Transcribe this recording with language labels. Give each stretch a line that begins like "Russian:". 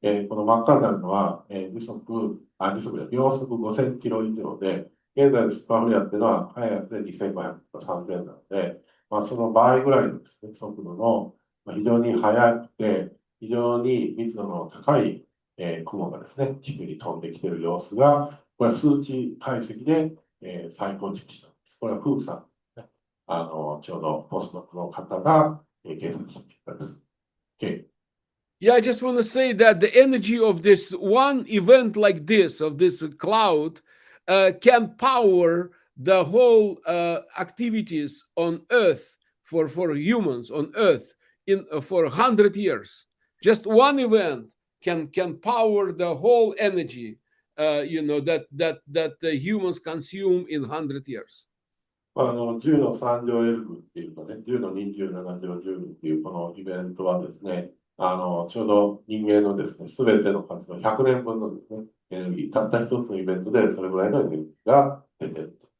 Japanese: この真っ赤になるのは、秒速5000キロ以上で、現在のスーパーフレアっていうのは、速いやつで2500とか3000なので、その倍ぐらいのですね、速度の、非常に速くて、非常に密度の高い、雲がですね、地球に飛んできている様子が、これは数値解析で、再構築したんです。これはフークさんですね。ちょうどポスドクの方が計算した結果です。
English: Okay. Yeah, I just want to say that the energy of this one event like this, of this cloud, can power the whole activities on Earth for humans on Earth for 100 years. Just one event can power the whole energy, that the humans consume in 100 years.
Japanese: 10の3乗 L 部っていうかね、10の27乗10部っていうこのイベントはですね、ちょうど人間のですね、すべての活動、100年分のですね、エネルギー、たった一つのイベントでそれぐらいのエネルギーが出てる。